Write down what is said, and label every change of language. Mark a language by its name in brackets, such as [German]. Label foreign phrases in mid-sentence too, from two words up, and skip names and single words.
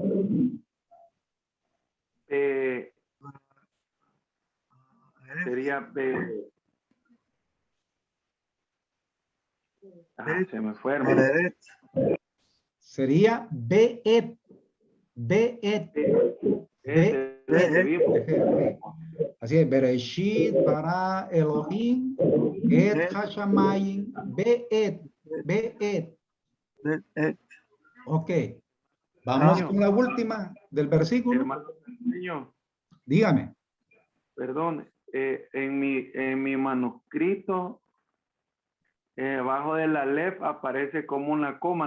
[Spanish] Sería B. Se me fue, hermano. Sería Beet. Beet. Beet. Así es. [Hebrew] בראשית ברא אלהים את השמים Beet. [Spanish] Beet. Ok. Vamos con la última del versículo. Hermano, señor, Dígame. perdón, en mi manuscrito, abajo de la lef aparece como una coma.